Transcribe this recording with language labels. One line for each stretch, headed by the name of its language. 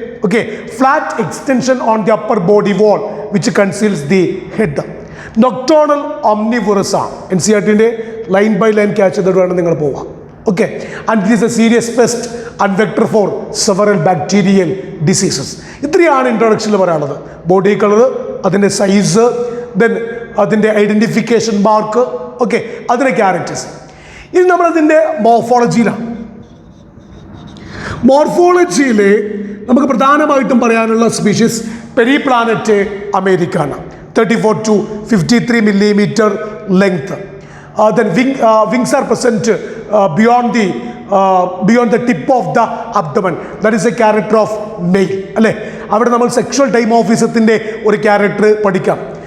English: Okay, flat extension on the upper body wall which conceals the head.
Malayalam: നൊക്ടോണൽ omnivorous ആണ്. NCERTൻ്റെ line by line catch ചെയ്തിട്ട് വേണം നിങ്ങൾ പോവാം.
English: Okay, and it is a serious pest and vector for several bacterial diseases.
Malayalam: ഇത്രയാണ് ഇൻട്രൊഡക്ഷനിൽ പറയാനുള്ളത്. Body colour, അതിൻ്റെ size, then അതിൻ്റെ identification mark, okay, അതിൻ്റെ ക്യാരക്ടേഴ്സ്. ഇനി നമ്മളതിൻ്റെ മോർഫോളജിയിലാണ്. മോർഫോളജിയിൽ നമുക്ക് പ്രധാനമായിട്ടും പറയാനുള്ള species പെരിപ്ലാനറ്റ് Americana,
English: 34 to 53 millimeter length. Then wings are present beyond the tip of the abdomen. That is a character of male.
Malayalam: അല്ലേ, അവിടെ നമ്മൾ സെക്ഷൽ ഡൈമോർഫിസത്തിൻ്റെ ഒരു ക്യാരക്ടർ പഠിക്കാം.